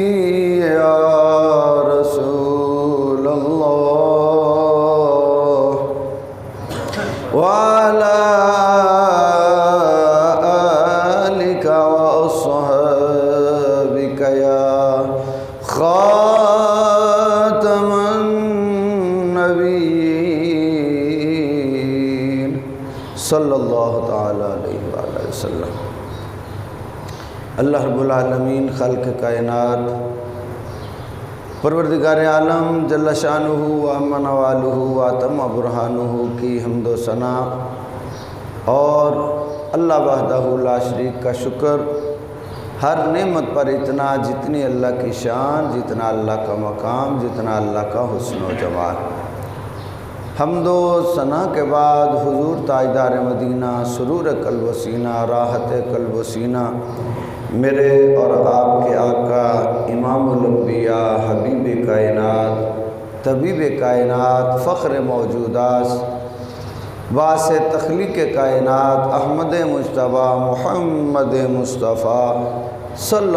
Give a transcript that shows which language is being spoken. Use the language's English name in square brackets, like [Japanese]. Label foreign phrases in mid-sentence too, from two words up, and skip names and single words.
[Arabic] وعلى آلك وأصحابك يا خاتم النبيين صلی اللہ تعالی علیہ وآلہ وسلم۔ [Urdu] اللہ رب العالمین خلق کائنات پروردگار عالم [Arabic] جل شانہ و امن والہ و اتم برہانہ [Urdu] کی حمد و ثنا اور اللہ [Arabic] وحدہ لا شریک [Urdu] کا شکر، ہر نعمت پر اتنا جتنی اللہ کی شان، جتنا اللہ کا مقام، جتنا اللہ کا حسن و جمال۔ حمد و ثنا کے بعد حضور تاجدار مدینہ، سرور قلب و سینہ، راحت قلب و سینہ، میرے اور آپ کے آقا امام الانبیاء، حبیب کائنات، طبیب کائنات، فخر موجودات، باعث تخلیق کائنات، احمد مجتبیٰ محمد مصطفیٰ صلی